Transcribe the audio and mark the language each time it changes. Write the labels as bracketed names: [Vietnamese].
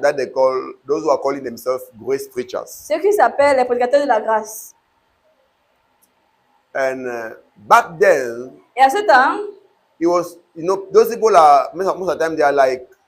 [English] that they call, those who are calling themselves grace preachers. [French] ceux qui s'appellent les prédicateurs de la grâce. [English] And back then, [French] Et à ce temps, [English] it was, you know, those people are, most of the time, they are like